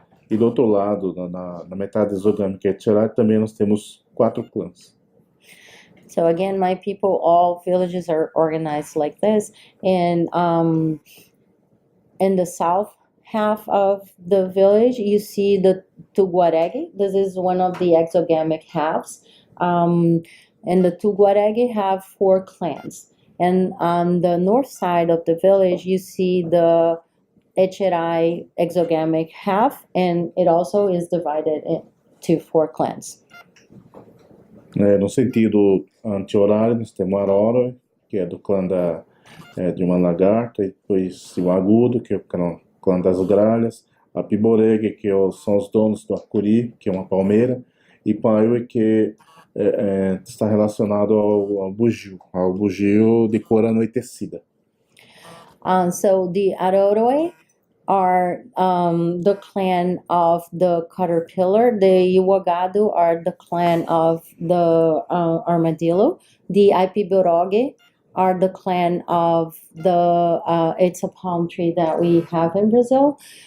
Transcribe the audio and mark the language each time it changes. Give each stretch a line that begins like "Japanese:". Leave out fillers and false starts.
Portuguese: E do outro lado, na metade exogâmica Etcherai, também nós temos 4 clãs.
English: So again, my people, all villages are organized like this. And in the south half of the village, you see the Tuguarege. This is one of the exogamic halves. And the Tuguarege have 4 clans. And on the north side of the village, you see the Etcherai exogamic half, and it also is divided into 4 clans.
Portuguese: No sentido anti-horário, nós temos o Arora, que é do clã de uma lagarta, e depois o Agudo, que é o clã das gralhas, a Piboreg, que são os donos do Acuri, que é uma palmeira, e Paiue, que está relacionado ao bugio de cor anoitecida.
English: So the Aroroi are the clan of the caterpillar. The Iwagadu are the clan of the armadillo. The Aipiboroge are the clan of it's a palm tree that we have in Brazil.